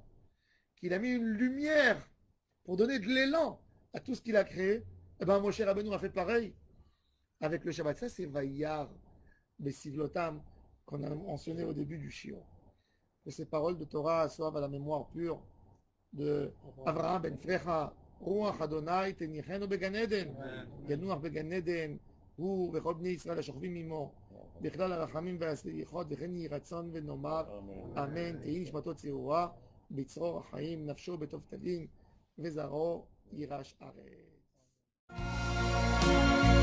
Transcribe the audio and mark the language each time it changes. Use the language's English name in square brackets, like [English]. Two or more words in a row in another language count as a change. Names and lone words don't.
[French] Qu'il a mis une lumière pour donner de l'élan à tout ce qu'il a créé. Et bien, Moshe Rabbeinu a fait pareil avec le Shabbat. Ça, c'est [Hebrew] וירא בסבלותם [French] qu'on a mentionné au début du Shiur. Que ces paroles de Torah soient à la mémoire pure de Avraham ben Frecha. [Hebrew] רוח אדוני תניחנו בגן עדן, ינוח בגן עדן, הוא וכל בני ישראל השוכבים עמו, בכלל הרחמים והסליחות, וכן יהי רצון ונאמר, אמן, תהי נשמתו צרורה, בצרור החיים, נפשו בטוב תבין, וזרעו יירש ארץ.